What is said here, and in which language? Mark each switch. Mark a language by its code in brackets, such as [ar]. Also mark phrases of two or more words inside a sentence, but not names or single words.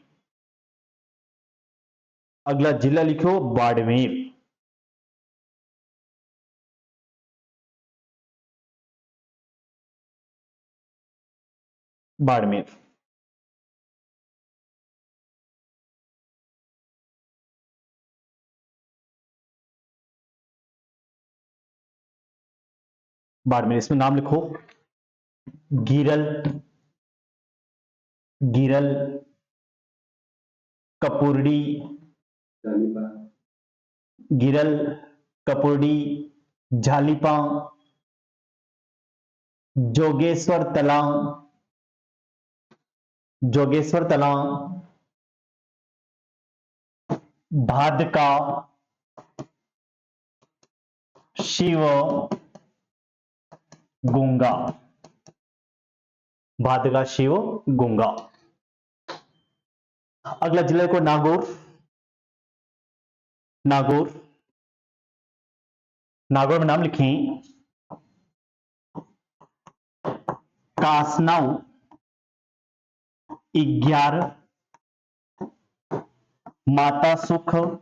[hi] अगला जिला लिखो बाड़मेर, बाड़मेर। बाड़मेर, इसमें नाम लिखो गिरल, गिरल, कपुर्डी, गिरल, कपुर्डी, झालीपा, जोगेश्वर तलाव, जोगेश्वर तलाव, भादका, शिव गुंगा, भादका, शिव गुंगा। अगला जिला को नागौर, नागौर, नागौर में नाम लिखें कासनाव 11, माता सुख,